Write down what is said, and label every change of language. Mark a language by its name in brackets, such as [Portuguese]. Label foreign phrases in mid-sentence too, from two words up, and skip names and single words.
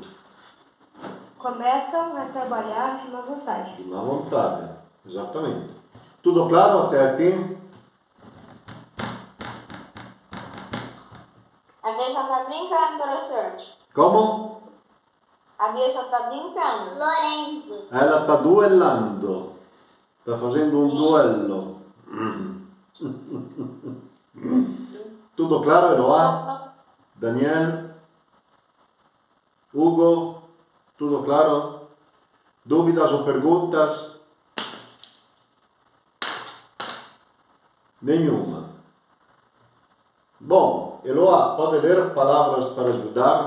[Portuguese] Começam a trabalhar de má vontade. de má vontade. Exatamente. Tudo claro até aqui? A Bia só tá brincando, professor. Como? A Bia só tá brincando. Lorenzo. [Italian] Ela sta duellando. Sta facendo un duello. Tutto claro, Eloá? Daniel? Hugo? [Portuguese] Tudo claro? Dúvidas ou perguntas? Nenhuma. Bom, Eloá, pode ler palavras para ajudar?